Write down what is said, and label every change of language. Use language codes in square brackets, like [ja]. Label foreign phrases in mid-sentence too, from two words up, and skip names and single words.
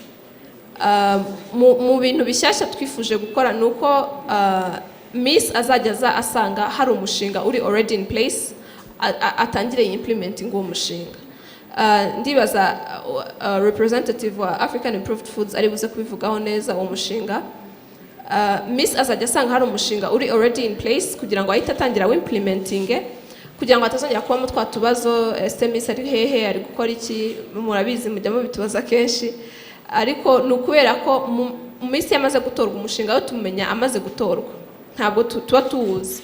[rw] Mu bintu bishyashya twifuje gukora nuko Miss azajya asanga hari umushinga uri [en] already in place, [rw] atangire implementing uwo mushinga. Ndibaza representative wa African Improved Foods ari buze kubivugaho neza uwo mushinga. Miss azajya asanga hari umushinga uri [en] already in place [rw] kugira ngo ahite atangira implementing, kugira ngo atazongera kuba mu twatubazo Miss ari hehe, ari gukora iki. Murabizi mujya mubitubaza kenshi, ariko nukubera ko mu minsi yamaze gutorwa umushinga wo tumenya amaze gutorwa, ntabwo tuba tuwuzi.